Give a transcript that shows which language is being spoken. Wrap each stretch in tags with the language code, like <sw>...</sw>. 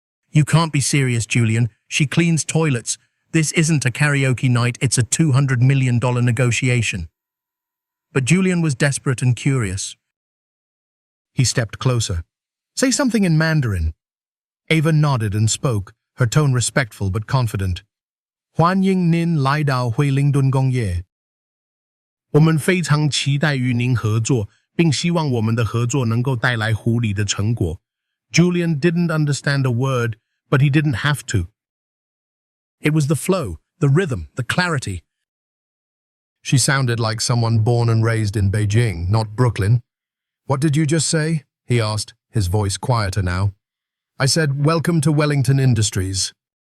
<en>"You can't be serious, Julian. She cleans toilets. This isn't a karaoke night, it's a $200 million negotiation." But Julian was desperate and curious. He stepped closer. "Say something in Mandarin." Ava nodded and spoke, her tone respectful but confident.</en> <zh>欢迎您来到惠灵顿工业。我们非常期待与您合作，并希望我们的合作能够带来合理的成果。</zh> <en>Julian didn't understand a word, but he didn't have to. It was the flow, the rhythm, the clarity. She sounded like someone born and raised in Beijing, not Brooklyn. "What did you just say?" he asked, his voice quieter now. "I said, welcome to Wellington Industries.</en>